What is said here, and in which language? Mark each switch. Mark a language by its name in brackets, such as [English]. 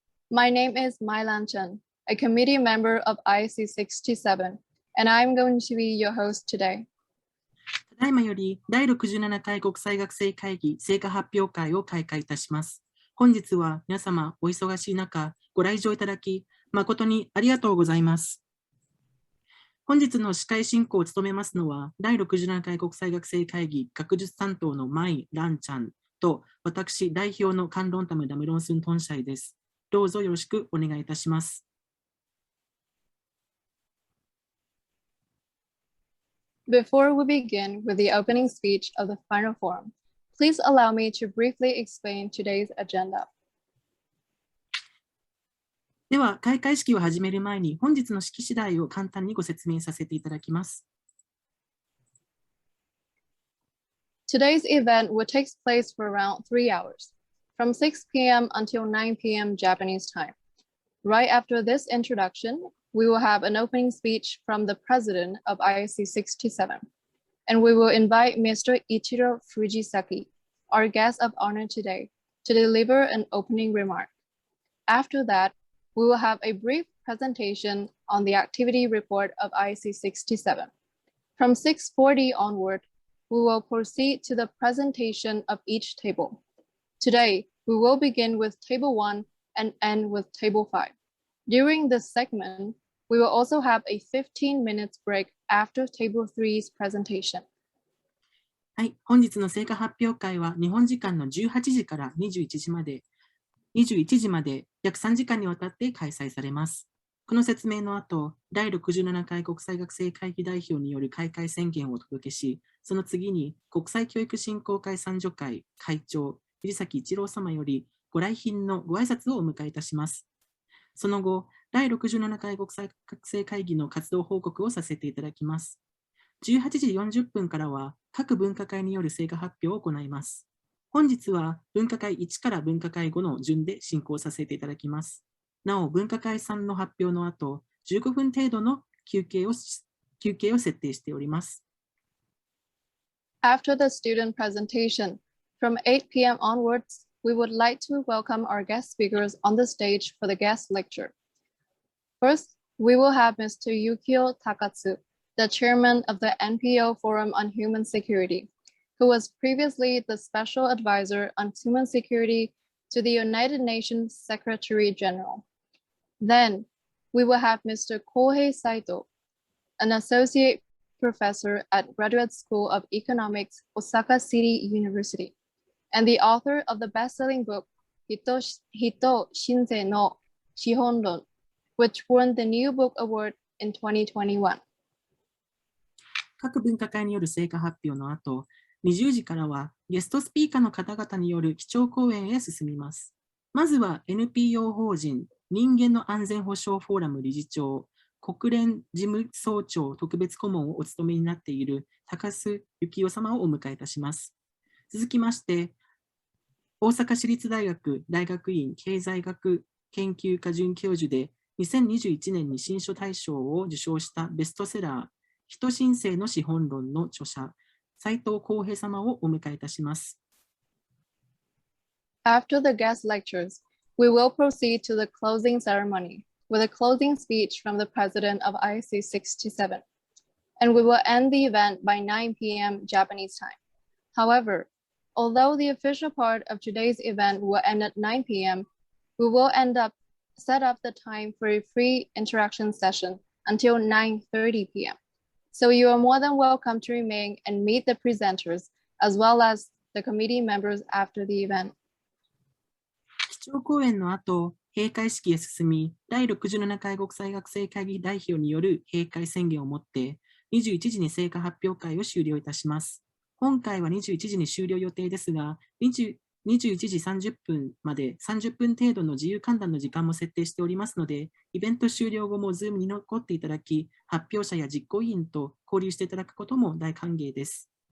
[English] My name is Mai Lan Chen, a committee member of ISC67, and I'm going to be your host today. [Japanese] ただいまより第67回国際学生会議成果発表会を開会いたします。本日は皆様お忙しい中ご来場いただき誠にありがとうございます。本日の司会進行を務めますのは第67回国際学生会議学術担当のマイ・ランちゃんと私代表のカンロンタムダムロンスントンシャイです。どうぞよろしくお願いいたします。 [English] Before we begin with the opening speech of the final forum, please allow me to briefly explain today's agenda. [Japanese] では、開会式を始める前に本日の式次第を簡単にご説明させていただきます。 [English] Today's event will take place for around 3 hours, from 6 p.m. until 9 p.m. Japanese time. Right after this introduction, we will have an opening speech from the president of ISC67, and we will invite Mr. Ichiro Fujisaki, our guest of honor today, to deliver an opening remark. After that, we will have a brief presentation on the activity report of ISC67. From 6:40 onward, we will proceed to the presentation of each table. Today, we will begin with Table 1 and end with Table 5. During this segment, we will also have a 15 minutes break after Table 3's presentation. [Japanese] はい、本日の成果発表会は日本時間の18時から21時まで約3時間にわたって開催されます。この説明の後、第67回国際学生会議代表による開会宣言をお届けし、その次に国際教育振興会参助会会長、藤崎一郎様よりご来賓のご挨拶をお迎えいたします。その後、第67回国際学生会議の活動報告をさせていただきます。 18時40分からは各分科会による成果発表を行います。本日は分科会1から分科会5の順で進行させていただきます。なお、分科会3の発表の後、15分程度の休憩を設定しております。 [English] After the student presentation, from 8 p.m. onwards, we would like to welcome our guest speakers on the stage for the guest lecture. First, we will have Mr. Yukio Takatsu, the chairman of the NPO Forum on Human Security, who was previously the special advisor on human security to the United Nations Secretary General. Then, we will have Mr. Kohei Saito, an associate professor at Graduate School of Economics, Osaka City University, and the author of the best-selling book, Hito Shinsei no Shihonron, which won the New Book Award in 2021. [Japanese] 各分科会による成果発表の後、20時からはゲストスピーカーの方々による基調講演へ進みます。まずは NPO 法人人間の安全保障フォーラム理事長、国連事務総長特別顧問をお務めになっている高須幸雄様をお迎えいたします。続きまして、大阪市立大学大学院経済学研究科准教授で2021年に新書大賞を受賞したベストセラー、人申請の資本論の著者、斉藤浩平様をお迎えいたします。 [English] After the guest lectures, we will proceed to the closing ceremony with a closing speech from the president of ISC67, and we will end the event by 9 p.m. Japanese time. However, although the official part of today's event will end at 9 p.m., we will set up the time for a free interaction session until 9:30 p.m. So you are more than welcome to remain and meet the presenters as well as the committee members after the event. [Japanese] 基調講演の後、閉会式へ進み、第67回国際学生会議代表による閉会宣言をもって、21時に成果発表会を終了いたします。今回は21時に終了予定ですが、21時30分まで30分程度の自由歓談の時間も設定しておりますので、イベント終了後も Zoom に残っていただき、発表者や実行委員と交流していただくことも大歓迎です。